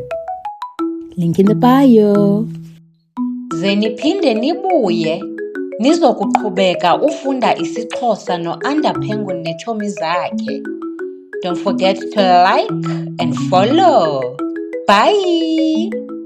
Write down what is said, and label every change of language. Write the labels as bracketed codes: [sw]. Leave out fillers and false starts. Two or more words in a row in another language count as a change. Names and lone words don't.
[en] Link in the bio. [xh] Ze niphinde nibuye Nizokuqhubeka ufunda isiXhosa noAnda Penguin neetshomi zakhe. [en] Don't forget to like and follow. Bye!